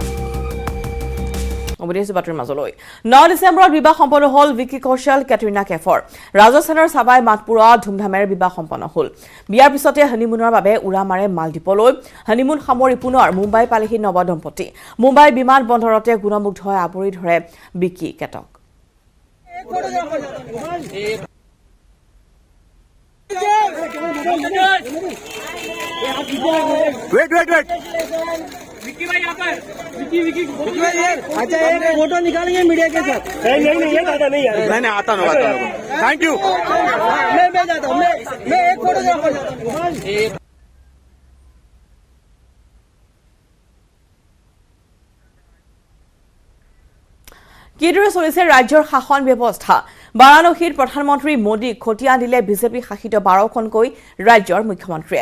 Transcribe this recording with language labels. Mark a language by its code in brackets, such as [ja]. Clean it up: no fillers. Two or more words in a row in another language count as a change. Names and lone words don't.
[as] 9 ডিচেম্বৰত বিবাহ সম্পন্ন হ'ল ভিকি কৌশল, কেটৰিনা কেফৰ। ৰাজস্থানৰ চাবাই মাতপুৰত ধুমধামেৰে বিবাহ সম্পন্ন হ'ল। বিয়াৰ পিছতে হানিমুনৰ বাবে উৰা মাৰে মালদ্বীপলৈ। হানিমুন সামৰি পুনৰ মুম্বাই পালেহি নৱদম্পতি। মুম্বাই বিমান বন্দৰতে গুণমুগ্ধ হৈ আৱৰি ধৰে বিকি কেটক। [hi] विक्की भाई यहाँ पर विक्की भाई अच्छा एक फोटो निकालेंगे मीडिया के साथ। नहीं ये दादा नहीं है, मैंने आता ना [en] thank you. [hi] मैं जाता हूँ, मैं एक फोटो [as] কিদৰে চলিছে ৰাজ্যৰ শাসন ব্যৱস্থা। বাৰাণসীত প্ৰধানমন্ত্ৰী মোদীক খতিয়া দিলে বিজেপি শাসিত 12খনকৈ ৰাজ্যৰ মুখ্যমন্ত্ৰীয়ে।